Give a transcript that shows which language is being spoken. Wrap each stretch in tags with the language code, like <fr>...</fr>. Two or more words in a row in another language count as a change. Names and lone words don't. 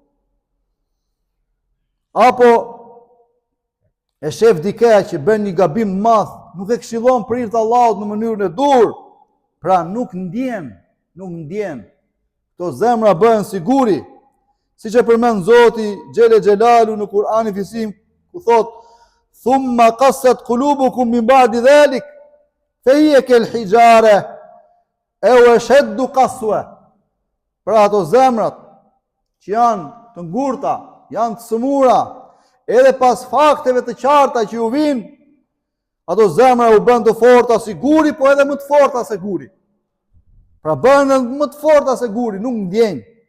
<sq>Apo e shef dikë që bën një gabim madh, nuk e këshillon për hir të Allahut në mënyrën e dur, pra nuk ndjen. Këto zemra bëhen siguri, siç e përmend Zoti Xhele Xhelalu në Kur'anin Fisim, ku thot:</sq> <ar>"ثم قست قلوبكم من بعد ذلك فهي كالحجارة أو أشد قسوة."</ar> <sq>Pra ato zemrat që janë të ngurta, janë të sëmura, edhe pas fakteve të qarta që ju vinë, ato zemra u bën të forta si guri, po edhe më të forta se guri. Pra bën më të forta se guri, nuk ndjenjë.</sq>